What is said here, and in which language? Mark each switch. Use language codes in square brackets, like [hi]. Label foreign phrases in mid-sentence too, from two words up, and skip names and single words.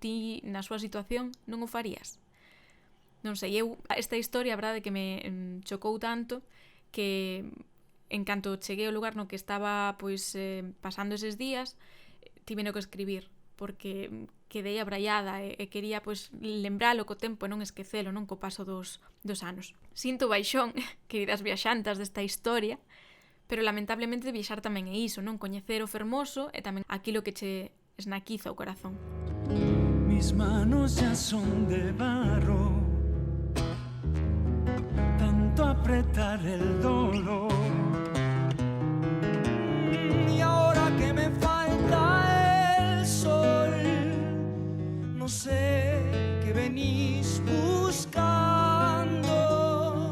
[gl] Ti, na súa situación, non o farías? Non sei, esta historia, a verdade, que me chocou tanto que en canto cheguei ao lugar no que estaba pois pasando eses días, tiveno que escribir, porque quedei abraiada e quería pois lembralo co tempo e non esquecelo, non co paso dos anos. Sinto baixón, queridas viaxantas desta historia, pero lamentablemente viaxar tamén é iso, non? Coñecer o fermoso e tamén aquilo que che esnaquiza o corazón. [es] Mis manos ya son de barro, tanto apretar el dolor. Y ahora que me falta el sol, no sé qué venís buscando.